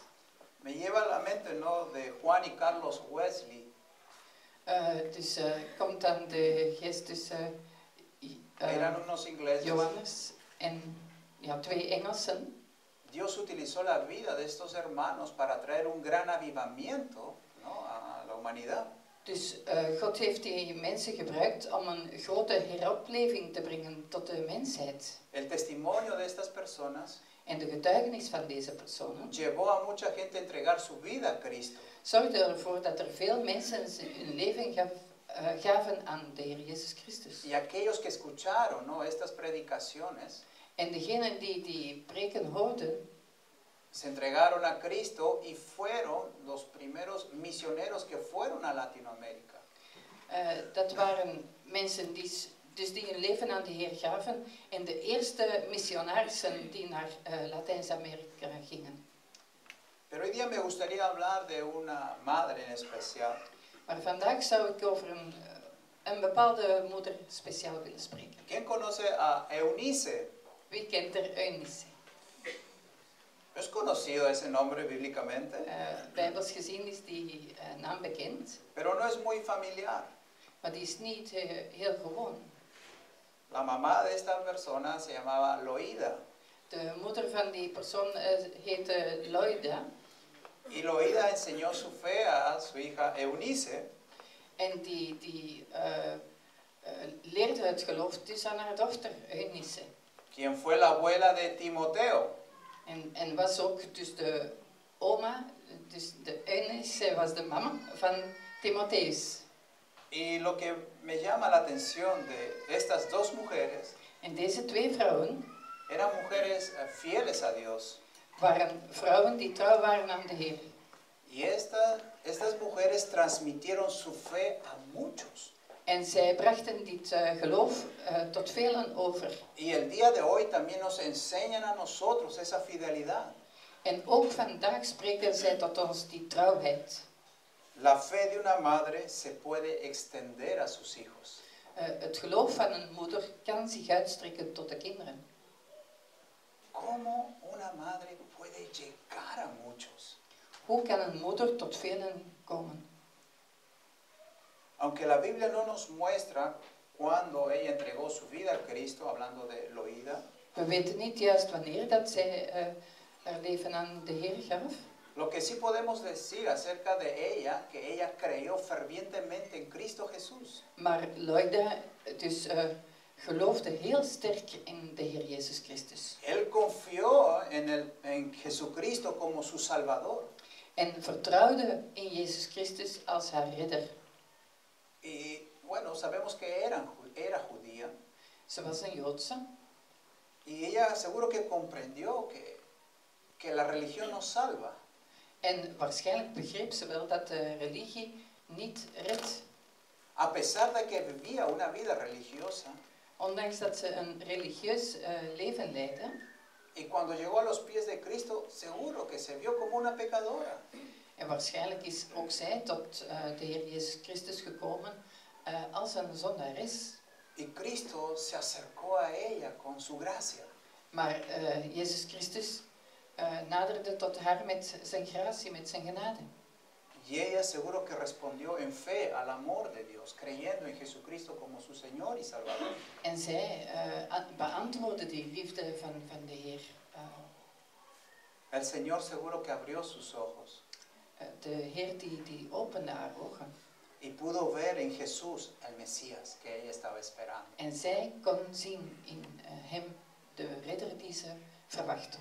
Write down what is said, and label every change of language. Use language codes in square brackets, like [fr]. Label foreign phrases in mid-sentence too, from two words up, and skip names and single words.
[es] me lleva a la mente, ¿no?, de Juan y Carlos Wesley. [nl] dus komt dan de geest tussen [es] Eran unos ingleses. [nl] Johannes en ja, 2 Engelsen. [es] Dios utilizó la vida de estos hermanos para traer un gran avivamiento, ¿no?, a la humanidad. [nl] Dus God heeft die mensen gebruikt om een grote heropleving te brengen tot de mensheid. [es] El testimonio de estas personas [nl] En de getuigenis van deze personen [es] llevó a mucha gente a entregar su vida a Cristo. [nl] zorgde ervoor dat er veel mensen hun leven gaven aan de Heer Jezus Christus. [es] Y aquellos que escucharon, ¿no?, estas predicaciones, [nl] En degenen die die preken hoorden, [es] se entregaron a Cristo y fueron los primeros misioneros que fueron a Latinoamérica. [nl] dat waren mensen die hun leven aan de Heer gaven en de eerste missionarissen die naar Latijns-Amerika gingen. [es] Pero hoy día me gustaría hablar de una madre en especial. [nl] Maar vandaag zou ik over een bepaalde moeder speciaal willen spreken. [es] ¿Quién conoce a Eunice? [nl] Wie kent er Eunice? [es] ¿Es conocido ese nombre bíblicamente? [nl] Bijbels gezien is die naam bekend, [es] Pero no es muy familiar. [nl] maar die is niet heel gewoon. [es] La mamá de esta persona se llamaba Loida. [nl] De moeder van die persoon heette Loida. [es] Y Loida enseñó su fe a su hija Eunice. [nl] En die leerde het geloof dus aan haar dochter Eunice. [es] Quien fue la abuela de Timoteo. [nl] En was ook dus de oma, dus de Eunice was de mama van Timotheus. [es] Y lo que me llama la atención de estas dos mujeres, [nl] En deze 2 vrouwen [es] eran mujeres fieles a Dios. [nl] waren vrouwen die trouw waren aan de Heer. [es] Y estas mujeres transmitieron su fe a muchos. [nl] En zij brachten dit geloof tot velen over. [es] Y el día de hoy también nos enseñan a nosotros esa fidelidad. [nl] En ook vandaag spreken zij tot ons die trouwheid. [es] La fe de una madre se puede extender a sus hijos. [nl] Het geloof van een moeder kan zich uitstrekken tot de kinderen. [es] ¿Cómo una madre puede llegar a muchos? [nl] Hoe kan een moeder tot velen komen? [es] Aunque la Biblia no nos muestra cuando ella entregó su vida a Cristo, hablando de Loida, [nl] We weten niet juist wanneer dat zij haar leven aan de Heer gaf. [es] lo que sí podemos decir acerca de ella, que ella creyó fervientemente en Cristo Jesús. [nl] Maar Loida dus geloofde heel sterk in de Heer Jezus Christus. [es] Él confió en Jesucristo como su Salvador. [nl] En vertrouwde in Jezus Christus als haar redder. [es] Y bueno, sabemos que era judía. [nl] Ze was een Joodse. [es] Y ella seguro que comprendió que la religión nos salva. [nl] En waarschijnlijk begreep ze wel dat de religie niet redt. [es] A pesar de que vivía una vida religiosa. [nl] Ondanks dat ze een religieus leven leidde. [es] Y cuando llegó a los pies de Cristo, seguro que se vio como una pecadora. [nl] En waarschijnlijk is ook zij tot de Heer Jezus Christus gekomen als een zondares. [es] Y Cristo se acercó a ella con su gracia. [nl] Maar Jezus Christus naderde tot haar met zijn gratie, met zijn genade. [es] Y ella seguro que respondió en fe al amor de Dios, creyendo en Jesucristo como su Señor y Salvador. [nl] En zij beantwoordde die liefde van de Heer. [es] El Señor seguro que abrió sus ojos. [nl] De Heer die opende haar ogen. [es] Y pudo ver en Jesús el Mesías que ella estaba esperando. [nl] En zij kon zien in hem de redder die ze verwachtte.